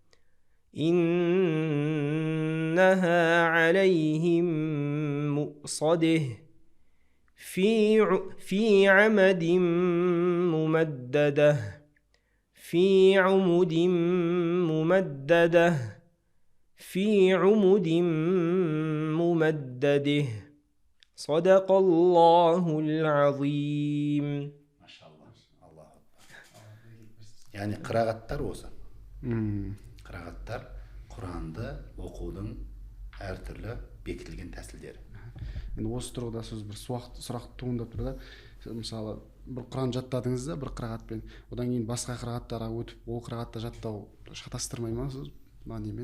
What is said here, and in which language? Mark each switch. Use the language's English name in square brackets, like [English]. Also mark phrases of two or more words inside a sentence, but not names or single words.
[Arabic] إنها عليهم مؤصدة في عمد ممددة في عمد ممددة في عمد ممدده صدق الله العظيم. [Kazakh] Аллах. Яғни қырағаттар осы. Қырағаттар Құранды оқудың әртүрлі бекітілген тәсілдері. Енді осы тұрғыда сіз бір сұрақ туындап тұр да, мысалы бір Құран жаттадыңыз да бір қырағатпен, одан кейін басқа қырағаттарға өтіп, ол қырағатты жаттау шатастырмай ма сіз немен?